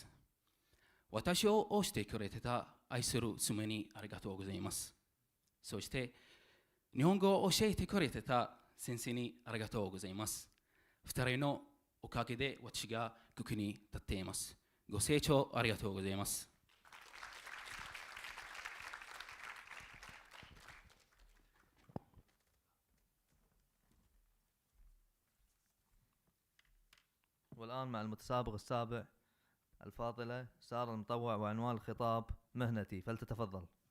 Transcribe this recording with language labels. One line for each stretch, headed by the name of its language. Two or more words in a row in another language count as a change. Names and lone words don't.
Japanese: 私を推してくれてた愛する妻にありがとうございます。そして日本語を教えてくれてた先生にありがとうございます。2人のおかげで私がここに立っています。ご清聴ありがとうございます。
Arabic: والآن مع المتسابق السابع الفاضلة سارة المطوع وعنوان الخطاب مهنتي، فلتتفضل.